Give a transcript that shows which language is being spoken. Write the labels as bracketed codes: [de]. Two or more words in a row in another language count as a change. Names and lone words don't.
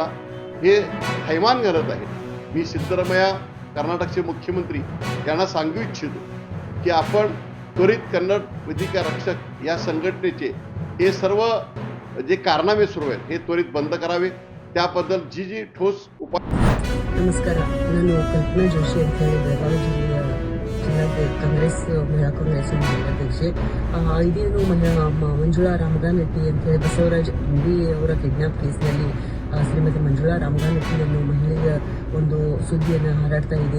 [mr] हे थैमान घालत आहे. मी सिद्धरामय्या कर्नाटकचे मुख्यमंत्री यांना सांगू इच्छितो की आपण त्वरित कन्नड वेदिका रक्षक या संघटनेचे हे सर्व जे कारनामे सुरू आहेत हे त्वरित बंद करावे. त्याबद्दल जी ठोस उपाय. [kn] ನಮಸ್ಕಾರ. ನಾನು ಕಲ್ಪನಾ ಜೋಶಿ ಅಂತ ಹೇಳಿ ಬೆಳಗಾವಿ ಜಿಲ್ಲೆಯ ಕಾಂಗ್ರೆಸ್ ಮಹಿಳಾ ಕಾಂಗ್ರೆಸ್ ಅಧ್ಯಕ್ಷೆ. ಇದೇನು ಮಂಜುಳಾ ರಾಮಗಾನಟ್ಟಿ ಅಂತ ಹೇಳಿ ಬಸವರಾಜ್ ಅಂಬಿ ಅವರ [en] kidnap case [kn] ಶ್ರೀಮತಿ ಮಂಜುಳಾ ರಾಮಗಾನಟ್ಟಿಯನ್ನು ಮಹಿಳೆಯ ಒಂದು ಸುದ್ದಿಯನ್ನು ಹಾರಾಡ್ತಾ ಇದೆ.